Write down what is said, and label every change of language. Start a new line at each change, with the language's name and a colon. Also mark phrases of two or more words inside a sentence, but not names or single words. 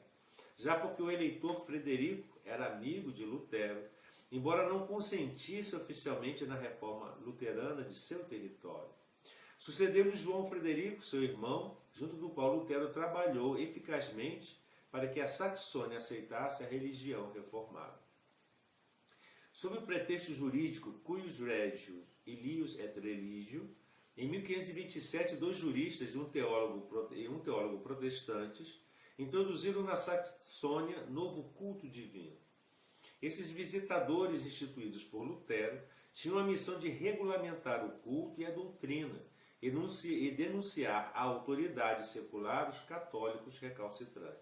Portuguese: Já porque o eleitor Frederico era amigo de Lutero, embora não consentisse oficialmente na reforma luterana de seu território. Sucedeu-lhe João Frederico, seu irmão, junto do qual Lutero trabalhou eficazmente para que a Saxônia aceitasse a religião reformada. Sob o pretexto jurídico
Latin: cuius regio ilius et religio,
Portuguese: em 1527, 2 juristas e um teólogo protestantes introduziram na Saxônia novo culto divino. Esses visitadores instituídos por Lutero tinham a missão de regulamentar o culto e a doutrina e denunciar à autoridade secular os católicos recalcitrantes.